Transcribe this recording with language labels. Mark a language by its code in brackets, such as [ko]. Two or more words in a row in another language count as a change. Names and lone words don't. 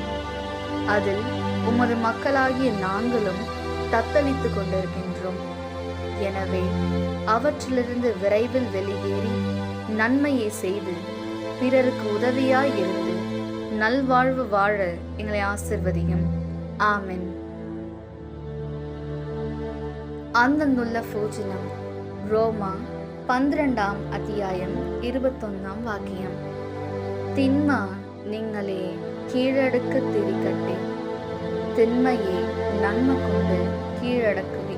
[ta] அதில் உமது மக்களாகிய நாங்களும் தத்தளித்து கொண்டிருக்கின்றோம். எனவே அவற்றிலிருந்து விரைவில் வெளியேறி நன்மையை செய்து பிறருக்கு உதவியாய் இருந்து நல்வாழ்வு வாழ எங்களை ஆசிர்வதியும். ஆமென். [ml] അന്നുള്ള ഭോജനം. ரோமா 12 അധ്യായം 21 വാക്യം. തിന്മ നിങ്ങളെ കീഴടക്കത്തിരിക്കട്ടെ, തിന്മയെ നന്മ കൊണ്ട് കീഴടക്കുവിൻ.